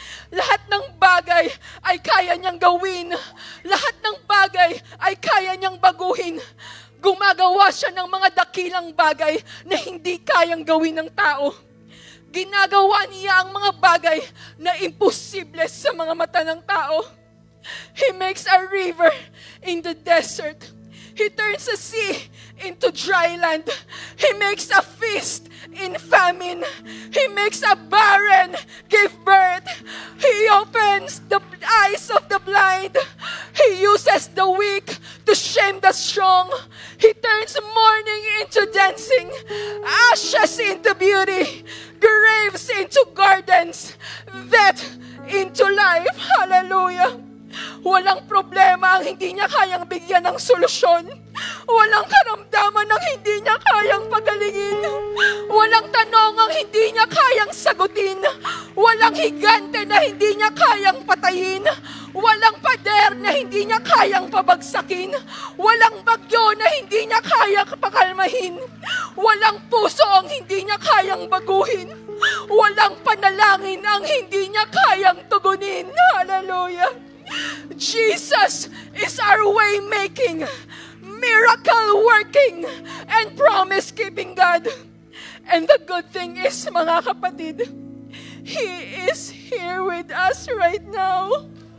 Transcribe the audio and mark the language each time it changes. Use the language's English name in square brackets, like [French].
[Filipino] Lahat ng bagay ay kaya niyang gawin. Lahat ng bagay ay kaya niyang baguhin. Gumagawa siya ng mga dakilang bagay na hindi kayang gawin ng tao. Ginagawa niya ang mga bagay na imposible sa mga mata ng tao. [English] He makes a river in the desert. He turns a sea into dry land. He makes a feast in famine. He makes a barren give birth. He opens the eyes of the blind. He uses the weak to shame the strong. He turns mourning into dancing, ashes into beauty, graves into gardens, death into life. Hallelujah. [Filipino] Walang problema ang hindi niya kayang bigyan ng solusyon. Walang karamdaman ang hindi niya kayang pagalingin. Walang tanong ang hindi niya kayang sagutin. Walang higante na hindi niya kayang patayin. Walang pader na hindi niya kayang pabagsakin. Walang bagyo na hindi niya kayang pakalmahin. Walang puso ang hindi niya kayang baguhin. Walang panalangin ang hindi niya kayang tugunin. [English] Hallelujah. Jesus is our way-making, miracle-working, and promise-keeping God. And the good thing is, mga kapatid, He is here with us right now.